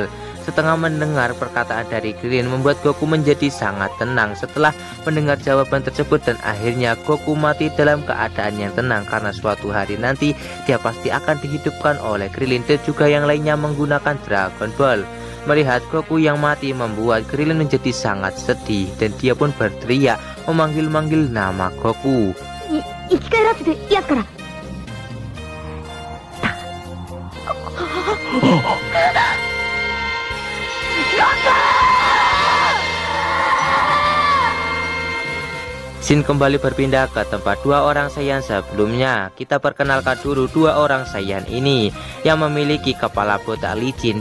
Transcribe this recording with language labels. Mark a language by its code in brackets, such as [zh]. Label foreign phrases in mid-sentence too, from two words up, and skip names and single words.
[id] Setengah mendengar perkataan dari Krillin membuat Goku menjadi sangat tenang setelah mendengar jawaban tersebut, dan akhirnya Goku mati dalam keadaan yang tenang karena suatu hari nanti dia pasti akan dihidupkan oleh Krillin dan juga yang lainnya menggunakan Dragon Ball. Melihat Goku yang mati membuat Krillin menjadi sangat sedih dan dia pun berteriak memanggil-manggil nama Goku. [ja] 生き返らせてやっから。 [id] Scene kembali berpindah ke tempat dua orang Saiyan sebelumnya. Kita perkenalkan dulu dua orang Saiyan ini yang memiliki kepala botak licin.